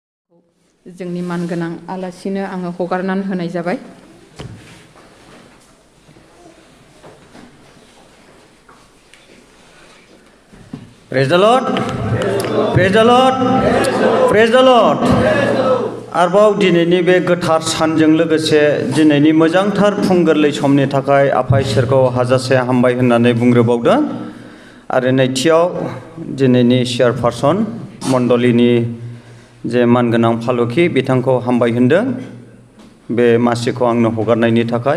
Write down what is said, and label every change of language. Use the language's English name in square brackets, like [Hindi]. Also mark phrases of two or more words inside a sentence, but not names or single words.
[Bodo] जोंनि मानगोनां आलासिनो आङो हगारनानै होनाय जाबाय। [English] Praise the Lord. Praise the Lord. Praise the Lord. [Bodo] आरोबाव दिनैनि बे गोथार सानजों लोगोसे दिनैनि मोजांथार फुं गोरलै समनि थाखाय आफा इसोरखौ हाजासे हामबाय होननानै बुंग्रोबावदों। आरो नैथियाव दिनैनि चेयारपारसन मण्डलिनि जे मानगोनां फालुखि बिथांखौ हामबाय होनदों बे मासिखौ आंनो हगारनायनि थाखाय।